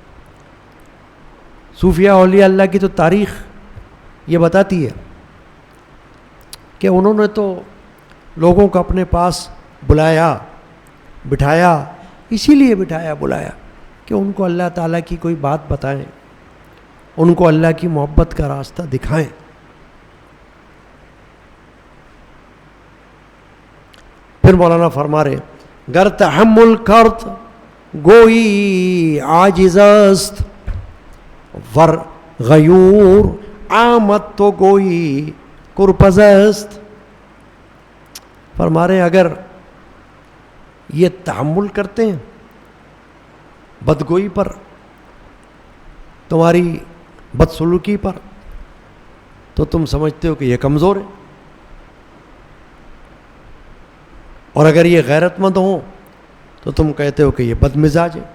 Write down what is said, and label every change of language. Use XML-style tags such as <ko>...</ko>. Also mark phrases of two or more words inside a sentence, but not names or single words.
<ur>صوفیاء اولیاء اللہ کی تو تاریخ یہ بتاتی ہے کہ انہوں نے تو لوگوں کو اپنے پاس بلایا، بٹھایا، اسی لیے بٹھایا بلایا کہ ان کو اللہ تعالیٰ کی کوئی بات بتائیں، ان کو اللہ کی محبت کا راستہ دکھائیں۔ پھر مولانا فرما رہے</ur> <fa>گر تحمل کرت گوئی عاجز است، ور غیور آمد تو گوئی کرپز است۔</fa> <ur>فرما رہے اگر یہ تحمل کرتے ہیں بدگوئی پر، تمہاری بدسلوکی پر، تو تم سمجھتے ہو کہ یہ کمزور ہے، اور اگر یہ غیرت مند ہوں تو تم کہتے ہو کہ یہ بد مزاج ہے۔</ur>